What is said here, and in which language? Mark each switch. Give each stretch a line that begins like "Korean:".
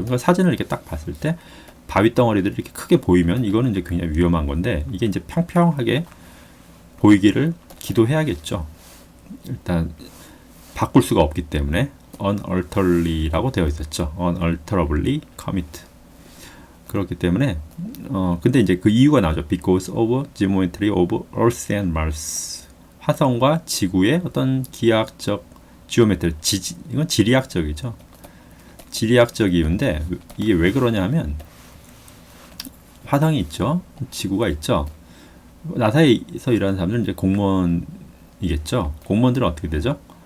Korean: 그러니까 사진을 이렇게 딱 봤을 때 바위 덩어리들이 이렇게 크게 보이면 이거는 이제 굉장히 위험한 건데 이게 이제 평평하게 보이기를 기도해야겠죠. 일단 바꿀 수가 없기 때문에 unalterably라고 되어 있었죠.
English: unalterably commit.
Korean: 그렇기 때문에 근데 이제 그 이유가 나오죠.
English: Because of geometry of Earth and Mars.
Korean: 화성과 지구의 어떤 기하학적 지오메트리 이건 지리학적이죠. 지리학적 이유인데 이게 왜 그러냐 하면 화성이 있죠. 지구가 있죠. 나사에서 일하는 사람들은 이제 공무원이겠죠. 공무원들은 어떻게 되죠?